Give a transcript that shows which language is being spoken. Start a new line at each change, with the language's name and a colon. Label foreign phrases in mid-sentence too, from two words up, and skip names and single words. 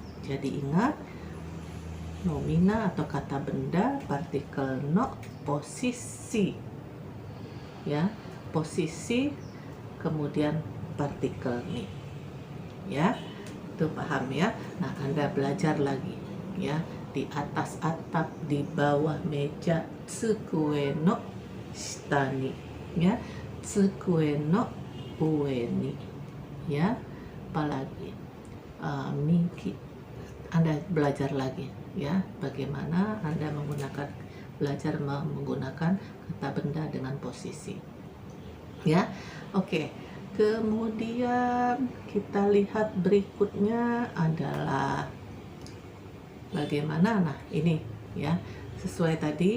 Indonesian: Jadi ingat, nomina atau kata benda, partikel no, posisi, ya, posisi, kemudian partikel ni, ya. Itu paham ya. Nah, Anda belajar lagi ya, di atas atap, di bawah meja,
Japanese: 机の下に, ya, 机の上に, ya.
Indonesian: Apalagi miki, Anda belajar lagi, ya, bagaimana Anda belajar menggunakan kata benda dengan posisi, ya. Oke. Kemudian kita lihat berikutnya adalah bagaimana, nah ini ya, sesuai tadi.